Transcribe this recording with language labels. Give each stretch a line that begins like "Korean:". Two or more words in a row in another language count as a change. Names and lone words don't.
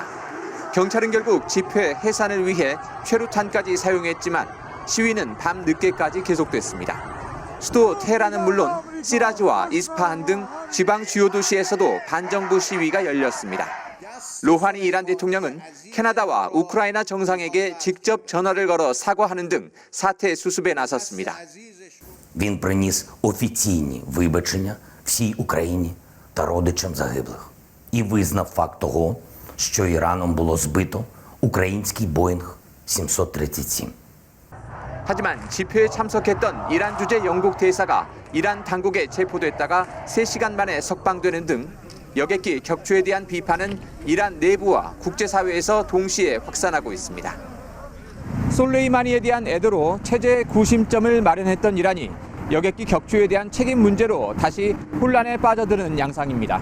Korean: 경찰은 결국 집회 해산을 위해 최루탄까지 사용했지만 시위는 밤 늦게까지 계속됐습니다. 수도 테헤란은 물론 시라즈와 이스파한 등 지방 주요 도시에서도 반정부 시위가 열렸습니다. 로하니 이란 대통령은 캐나다와 우크라이나 정상에게 직접 전화를 걸어 사과하는 등 사태 수습에 나섰습니다.
Ukrainian: Він приніс офіційні вибачення всій Україні та родичам загиблих і визнав факт того, що Іраном було збито український Боїнг 737.
Korean: 하지만 집회에 참석했던 이란 주재 영국 대사가 이란 당국에 체포됐다가 3시간 만에 석방되는 등 여객기 격추에 대한 비판은 이란 내부와 국제사회에서 동시에 확산하고 있습니다. 솔레이마니에 대한 애도로 체제의 구심점을 마련했던 이란이 여객기 격추에 대한 책임 문제로 다시 혼란에 빠져드는 양상입니다.